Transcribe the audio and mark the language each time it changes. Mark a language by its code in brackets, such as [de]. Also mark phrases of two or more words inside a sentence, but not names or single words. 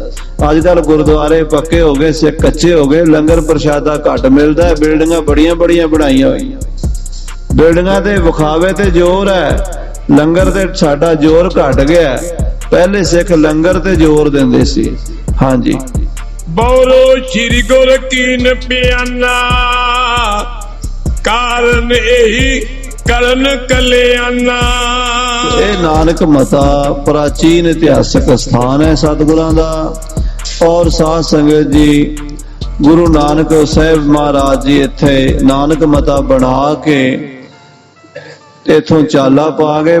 [pa] ਅਜਕਲ ਗੁਰਦੁਆਰੇ ਪੱਕੇ ਹੋ ਗਏ, ਸਿੱਖ ਕੱਚੇ ਹੋ ਗਏ, ਲੰਗਰ ਪ੍ਰਸ਼ਾਦਾ ਘੱਟ ਮਿਲਦਾ ਹੈ। ਬਿਲਡਿੰਗਾਂ ਵੱਡੀਆਂ ਵੱਡੀਆਂ ਬਣਾਈਆਂ ਹੋਈਆਂ, ਬਿਲਡਿੰਗਾਂ ਤੇ ਵਿਖਾਵੇ ਤੇ ਜ਼ੋਰ ਹੈ, ਲੰਗਰ ਤੇ ਸਾਡਾ ਜ਼ੋਰ ਘੱਟ ਗਿਆ। ਪਹਿਲਾਂ ਸਿੱਖ ਲੰਗਰ ਤੇ ਜ਼ੋਰ ਦਿੰਦੇ ਸੀ। ਹਾਂ ਜੀ, [hi] बोलो श्री गुर कीन पियाना, कारण यही करन कल्याणा। ये नानक मता प्राचीन इतिहासक स्थान है [pa] ਸਤਿਗੁਰਾਂ ਦਾ। ਔਰ ਸਾਧ ਸੰਗਤ ਜੀ, ਗੁਰੂ ਨਾਨਕ ਸਾਹਿਬ ਮਹਾਰਾਜ ਜੀ ਇੱਥੇ ਨਾਨਕ ਮਤਾ ਬਣਾ ਕੇ ਇਥੋਂ ਚਾਲਾ ਪਾ ਗਏ।